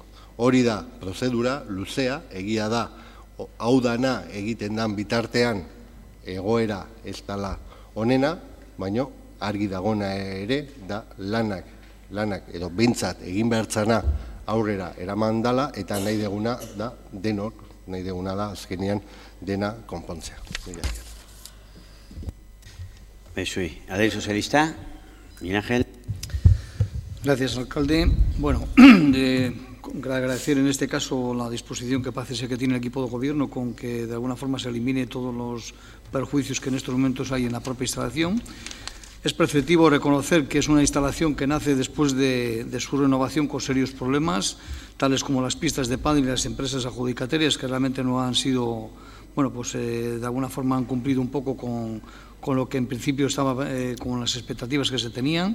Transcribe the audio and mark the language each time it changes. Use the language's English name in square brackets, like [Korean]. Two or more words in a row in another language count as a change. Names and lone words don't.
[Basque] Hori da prozedura luzea, egia da hau dana egiten dan bitartean egoera ez dela onena, baina argi dagona ere da lanak edo behintzat egin behartzana aurrera eraman dala eta nahi deguna da denok, nahi deguna da azkenean dena konpontzea. Besui. Adel Socialista, Miguel Ángel. [Spanish] Gracias, alcalde. Bueno, agradecer en este caso la disposición que parece ser que tiene el equipo de gobierno con que de alguna forma se elimine todos los perjuicios que en estos momentos hay en la propia instalación. Es preceptivo reconocer que es una instalación que nace después de su renovación con serios problemas, tales como las pistas de pádel y las empresas adjudicatarias que realmente no han sido, bueno, pues de alguna forma han cumplido un poco con lo que en principio estaba, con las expectativas que se tenían.